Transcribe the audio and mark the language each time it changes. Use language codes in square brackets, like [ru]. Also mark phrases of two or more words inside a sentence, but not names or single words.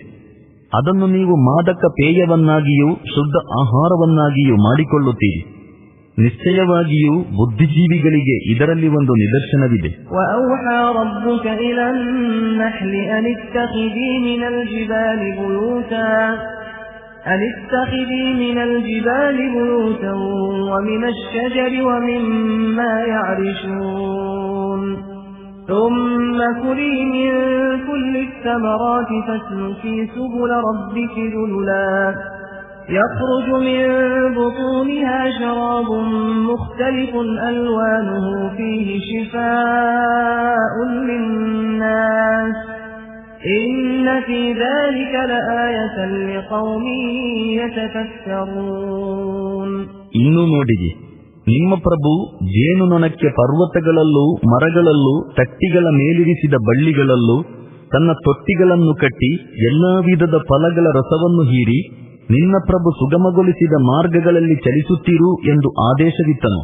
[kn] ಅದನ್ನು ನೀವು ಮಾದಕ ಪೇಯವನ್ನಾಗಿಯೂ ಶುದ್ಧ ಆಹಾರವನ್ನಾಗಿಯೂ ಮಾಡಿಕೊಳ್ಳುತ್ತೀರಿ. ನಿಶ್ಚಯವಾಗಿಯೂ ಬುದ್ಧಿಜೀವಿಗಳಿಗೆ ಇದರಲ್ಲಿ ಒಂದು ನಿದರ್ಶನವಿದೆ. [ar] أن اتخذي من الجبال بيوتا ومن الشجر ومما يعرشون ثم كلي من كل الثمرات فاسلكي سبل ربك ذللا يخرج من بطونها شراب مختلف ألوانه فيه شفاء للناس إن في ذلك لآية لقوم يتفكرون. [kn] ಇನ್ನು ನೋಡಿರಿ, ನಿಮ್ಮ ಪ್ರಭು ಜೇನುನೊಣಕ್ಕೆ ಪರ್ವತಗಳಲ್ಲೂ ಮರಗಳಲ್ಲೂ ತಟ್ಟಿಗಳ ಮೇಲಿರಿಸಿದ ಬಳ್ಳಿಗಳಲ್ಲೂ ತನ್ನ ತೊಟ್ಟಿಗಳನ್ನು ಕಟ್ಟಿ ಎಲ್ಲಾ ವಿಧದ ಫಲಗಳ ರಸವನ್ನು ಹೀರಿ ನಿನ್ನ ಪ್ರಭು ಸುಗಮಗೊಳಿಸಿದ ಮಾರ್ಗಗಳಲ್ಲಿ ಚಲಿಸುತ್ತೀರು ಎಂದು ಆದೇಶವಿತ್ತನು.